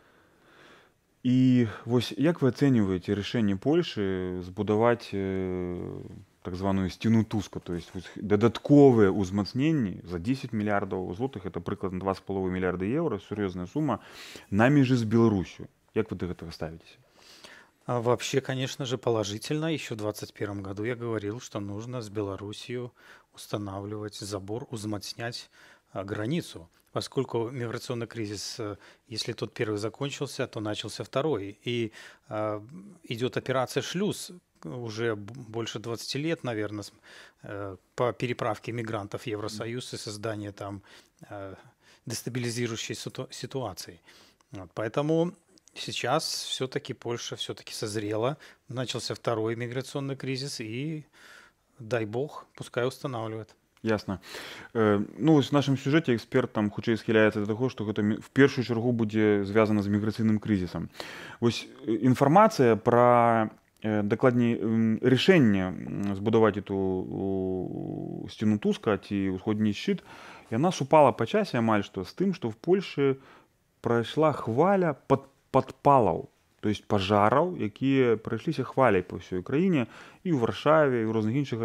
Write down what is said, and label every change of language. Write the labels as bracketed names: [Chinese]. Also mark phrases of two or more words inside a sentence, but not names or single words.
[Belarusian] І вось як вы ацэньваеце рашэнне Польшы збудаваць так званую сцену Туска, [Russian] то есть [Belarusian] дадатковыя ўзмацненні за 10 мільярдаў злотых, это прыкладна 2,5 мільярда еўра, сур'ёзная сума, на межы з Беларусью. Як вы да гэтага ставитесь? [Russian] Вообще, конечно же, положительно. Еще в 2021 году я говорил, что нужно с Белоруссией устанавливать забор, узмацнять границу. Поскольку миграционный кризис, если тот первый закончился, то начался второй. И идет операция «Шлюз», уже больше 20 лет, наверное, по переправке мигрантов в Евросоюз и создание там дестабилизирующей ситуации. Вот, поэтому сейчас все-таки Польша все-таки созрела, начался второй миграционный кризис, и дай бог, пускай устанавливает. Ясно. Ну, в нашем сюжете эксперт там [Belarusian] хутчэй схіляецца да таго, што гэта в першую чаргу будзе звязана з міграцыйным крызісам. Вось інфармацыя пра дакладней рашэнне збудаваць эту сцену Туска ці ўсходні шчыт, яна супала па часе амаль што з тым, што в Польшы прайшла хваля падпалаў, [Russian] то есть [Belarusian] пажараў, якія прайшліся хваляй па ўсёй краіне і ў Варшаве, і ў розных іншых гарадах.